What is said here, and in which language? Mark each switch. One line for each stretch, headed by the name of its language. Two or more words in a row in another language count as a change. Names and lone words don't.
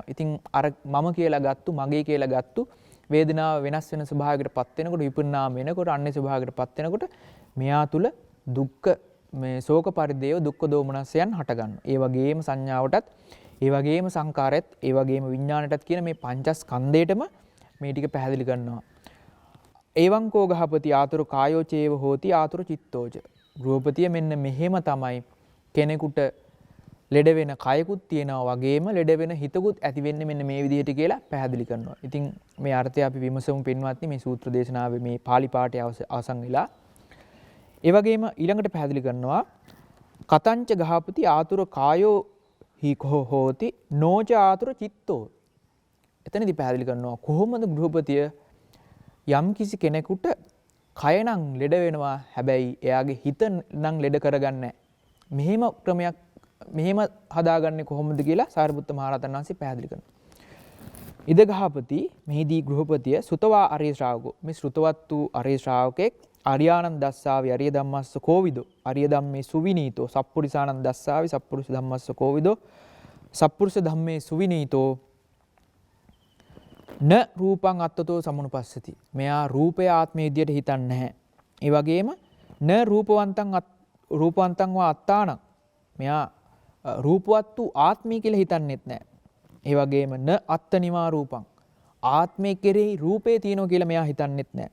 Sinhala: ඉතින් අර මම කියලා ගත්තු, මගේ කියලා ගත්තු වේදනාව වෙනස් වෙන ස්වභාවයකටපත් වෙනකොට, විපරිණාම වෙනකොට, අන්‍ය ස්වභාවයකටපත් වෙනකොට මෙයා තුල දුක්ඛ මේ ශෝක පරිදේව දුක්ඛ දෝමනස්යන් හට ගන්නවා. ඒ වගේම සංඥාවටත්, ඒ වගේම සංකාරයත්, ඒ වගේම විඥාණයටත් කියන මේ පංචස්කන්ධයටම මේ ටික පැහැදිලි කරනවා.
Pali: එවං කෝ ගහපති ආතුරු කායෝ චේව හෝති ආතුරු චිත්තෝච.
Sinhala: ගෘහපතිය මෙන්න මෙහෙම තමයි කෙනෙකුට ලෙඩ වෙන කයකුත් තියෙනවා වගේම ලෙඩ වෙන හිතකුත් ඇති වෙන්නේ මෙන්න මේ විදිහට කියලා පැහැදිලි කරනවා. ඉතින් මේ අර්ථය අපි විමසමු පින්වත්නි මේ සූත්‍ර දේශනාවේ මේ pāli පාඨය අවසන් වෙලා. ඒ වගේම ඊළඟට පැහැදිලි කරනවා
Pali: කතංච ගහපති ආතුරු කායෝ හිකෝ හෝති නෝච ආතුරු චිත්තෝ.
Sinhala: එතනදී පැහැදිලි කරනවා කොහොමද ගෘහපතිය යම් කිසි කෙනෙකුට කය නම් ලෙඩ වෙනවා, හැබැයි එයාගේ හිත නම් ලෙඩ කරගන්නේ මෙහෙම ක්‍රමයක් මෙහෙම හදාගන්නේ කොහොමද කියලා සාරිපුත්ත මහ රහතන් වහන්සේ පැහැදිලි කරනවා.
Pali: ඉද ගහපති
Sinhala: මෙහිදී ගෘහපතිය
Pali: සුතවා ආර්ය ශ්‍රාවකෝ.
Sinhala: මේ ශ්‍රුතවත් වූ ආර්ය ශ්‍රාවකෙක්
Pali: ආර්යානන්ද දස්සාවි ආර්ය ධම්මස්ස කෝවිදෝ ආර්ය ධම්මේ සුවිනීතෝ සප්පුරිසානන්ද දස්සාවි සප්පුරිස ධම්මස්ස කෝවිදෝ සප්පුරිස ධම්මේ සුවිනීතෝ න රූපං අත්තතෝ සමනුපස්සති.
Sinhala: මෙයා රූපය ආත්මය විදියට හිතන්නේ නැහැ. ඒ වගේම
Pali: න රූපවන්තං වා අත්තානං
Sinhala: මෙයා රූපවත් වූ ආත්මය කියලා හිතන්නේත් නැහැ. ඒ වගේම
Pali: න අත්තනිවා රූපං
Sinhala: ආත්මය කෙරෙහි රූපේ තියෙනවා කියලා මෙයා හිතන්නේත් නැහැ.